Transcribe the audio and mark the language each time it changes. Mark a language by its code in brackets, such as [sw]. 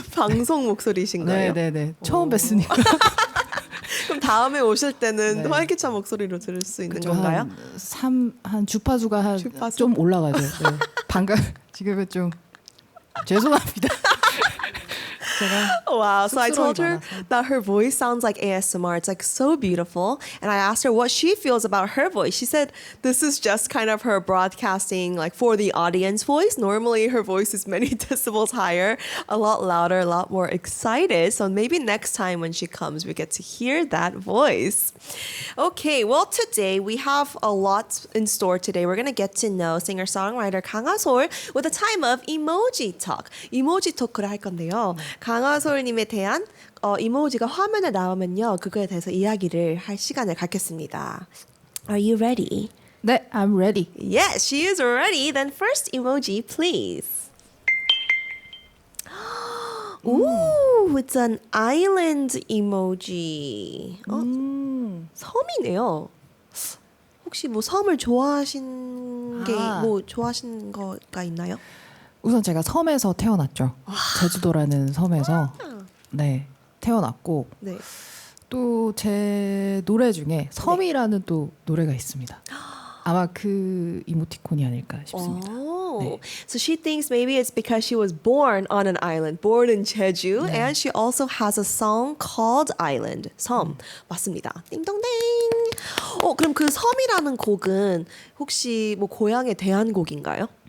[ko] 방송 목소리신 거예요? 네네네. 처음 뵀으니까. 그럼 다음에 오실 때는 네. 활기찬 목소리로 들을 수 있는 그쵸, 건가요? 한 주파수가 주파수? 좀 올라가죠. 네. 방금 지금은 좀 죄송합니다. 제가 [en] Wow. So I told her [ko] 쑥스러움이 많아서. [en] that her voice sounds like ASMR. It's like so beautiful. And I asked her what she feels about her voice. She said this is just kind of her broadcasting like for the audience voice. Normally her voice is many decibels higher, a lot louder, a lot more excited. So maybe next time when she comes, we get to hear that voice. Okay, well, today we have a lot in store today. We're going to get to know singer-songwriter 강하솔 with a time of emoji talk. [ko] 이모지 토크를 할 건데요. 강하솔님에 대한 이모지가 화면에 나오면요. 그거에 대해서 이야기를 할 시간을 갖겠습니다. [en] Are you ready? 네, I'm ready. Yes, she is ready. Then first emoji, please. Ooh, it's an island emoji. [ko] 섬이네요. 혹시 뭐 섬을 좋아하신 게 아. 뭐 좋아하신 거가 있나요? 우선 제가 섬에서 태어났죠. 제주도라는 섬에서 네 태어났고 네. 또 제 노래 중에 섬이라는 또 노래가 있습니다. 아마 그 이모티콘이 아닐까 싶습니다. [en] Oh, [ko] 네. [en] so she thinks maybe it's because she was born on an island, born in Jeju, and she also has a song called Island. [ko] 섬 맞습니다. 띵동댕. 그럼 그 섬이라는 곡은 혹시 뭐 고향에 대한 곡인가요?